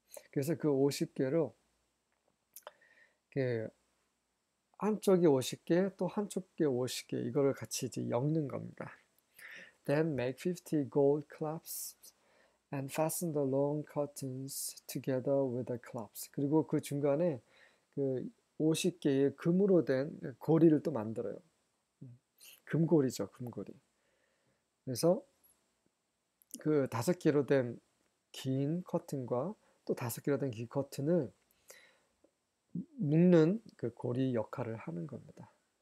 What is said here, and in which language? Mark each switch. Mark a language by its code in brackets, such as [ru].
[ko] 그래서 그 50개로 한쪽이 50개, 또 한쪽이 50개, 이거를 같이 이제 엮는 겁니다. [en] Then make 50 gold clasps and fasten the long curtains together with the clasps. [ko] 그리고 그 중간에 그 50개의 금으로 된 고리를 또 만들어요. 금고리죠, 금고리. 그래서 그 5개로 된 긴 커튼과 또 5개로 된 긴 커튼을 묶는 그 고리 역할을 하는 겁니다.